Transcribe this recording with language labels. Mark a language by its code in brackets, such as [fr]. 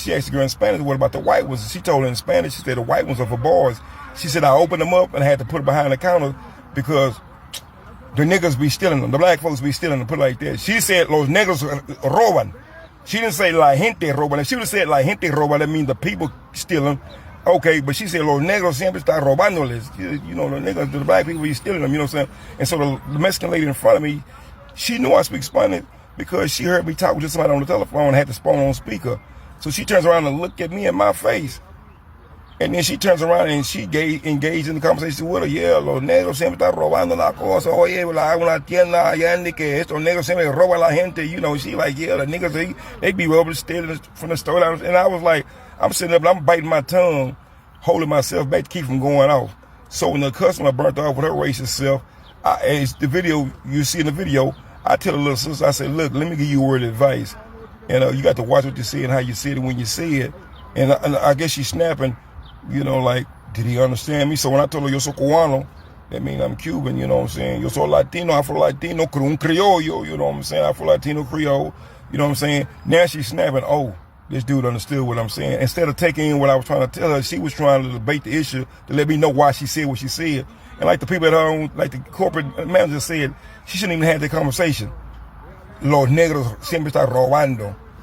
[en] She asked the girl in Spanish, what about the white ones? And she told her in Spanish, she said the white ones are for boys. She said I opened them up and I had to put it behind the counter because the niggas be stealing them. The black folks be stealing them, put it like that. She said, [es] los negros roban. [en] She didn't say [es] la gente roban. [en] If she would have said [es] la gente roban, [en] that means the people stealing. Okay, but she said, [es] los negros siempre están robándoles. [en] The niggas, the black people be stealing them, you know what I'm saying? And so the Mexican lady in front of me, she knew I speak Spanish because she heard me talk with somebody on the telephone and had the phone on speaker. So she turns around and looked at me in my face. And then she turns around and she engaged in the conversation with her. [es] Yeah, los negros siempre están robando la cosa. Oye, una tienda allá en que estos negros siempre roban la gente. [en] She like, yeah, the niggas, they be robbing, stealing from the store. And I was like, I'm sitting up, I'm biting my tongue, holding myself back to keep from going off. So when the customer burnt off with her racist self, it's the video, you see in the video, I tell the little sister, I said, look, let me give you a word of advice. And you got to watch what you say and how you say it when you say it. And I guess she's snapping. Like, did he understand me? So when I told her, [es] yo soy cubano, [en] that means I'm Cuban, you know what I'm saying? [es] Yo soy Latino, Afro-Latino, un criollo, [en] you know what I'm saying? Afro-Latino, Creole, you know what I'm saying? Now she's snapping, oh, this dude understood what I'm saying. Instead of taking in what I was trying to tell her, she was trying to debate the issue to let me know why she said what she said. And like the people at home, like the corporate manager said, she shouldn't even have that conversation. [es] Los negros siempre están robando.